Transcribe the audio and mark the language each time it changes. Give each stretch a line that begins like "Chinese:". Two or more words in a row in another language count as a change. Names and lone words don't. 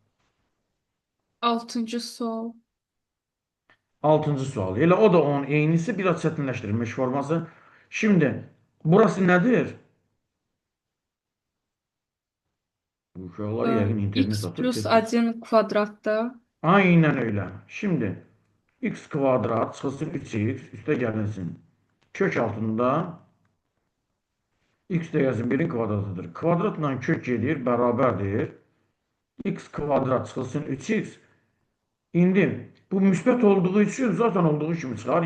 Azerbaijani: 6-cı sual. 6-cı sual. Elə o da onun eynisi, biraz çətinləşdirilmiş forması. Şimdi burası nədir? Bu uşaqlar yəqin internet X atıb plus tez-tez. 1 kvadratda
Turkish: Aynen öyle. Şimdi
Azerbaijani: x kvadrat çıxılsın 3x üstə gəlinsin. Kök altında x dəyəsi 1-in kvadratıdır. Kvadratla kök gedir, bərabərdir. X kvadrat çıxılsın 3x. İndi bu müsbət olduğu üçün zaten olduğu kimi çıxar.